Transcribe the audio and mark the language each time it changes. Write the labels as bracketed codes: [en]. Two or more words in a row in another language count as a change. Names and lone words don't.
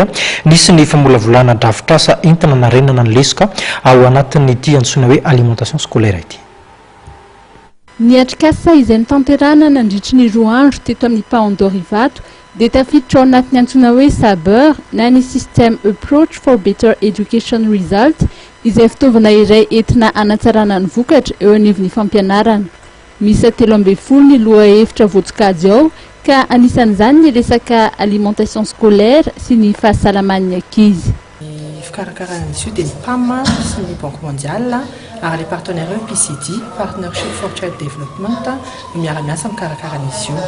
[mg] Nisy ny famolavolana drafitrasa entina narenana ny lesoka ao anatin'ity antsoina hoe [fr] alimentation scolaire [mg] ity. Ny atrikasa izay nitanterahana nandritry ny 2 andro teto amin'ny Paon D Or Ivato dia tafiditra ao anatin'ny antsoina hoe sabeur na ny [en] system approach for better education result [mg] izay fitaovana iray entina hanatsarana ny vokatra eo anivon'ny fampianarana. Misy 13 ny lohahevitra voatokajy ao ka anisan'izany ny resaka [fr] alimentation scolaire [mg] sy ny fahasalaman'ny ankizy. Fikarakarana izy io dia ny PAM sy ny [fr] Banque mondiale [mg] ary [fr] les partenaires PCD, [en] Partnership for Child Development, [mg] no miara-miasa mikarakara izy io.